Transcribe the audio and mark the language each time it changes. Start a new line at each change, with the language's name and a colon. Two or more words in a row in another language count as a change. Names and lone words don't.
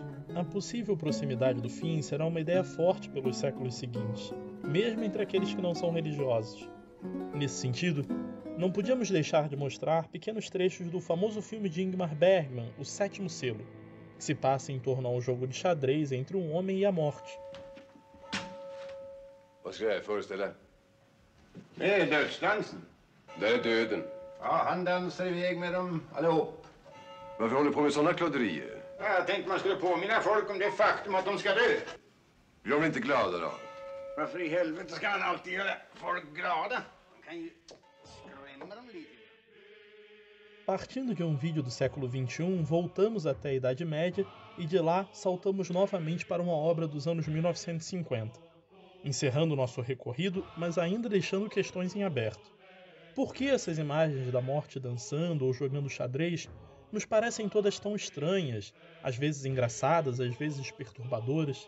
Portuguese: A possível proximidade do fim será uma ideia forte pelos séculos seguintes, mesmo entre aqueles que não são religiosos. Nesse sentido, não podíamos deixar de mostrar pequenos trechos do famoso filme de Ingmar Bergman, O Sétimo Selo, que se passa em torno a um jogo de xadrez entre um homem e a morte.
Swedish: Vad ska jag föreställa? Det är dödsdansen. Det är döden. Ja, han dansar iväg med dem allihop. Varför håller du på med sådana klodderier? Ja, jag tänkte man skulle påminna folk om det faktum att de ska dö. Blir de inte glada då? Varför i helvete ska han alltid göra folk glada? Man kan ju skrämma dem lite.
Portuguese: Partindo de um vídeo do século XXI, voltamos até a Idade Média e de lá saltamos novamente para uma obra dos anos 1950, encerrando nosso recorrido, mas ainda deixando questões em aberto. Por que essas imagens da morte dançando ou jogando xadrez nos parecem todas tão estranhas, às vezes engraçadas, às vezes perturbadoras?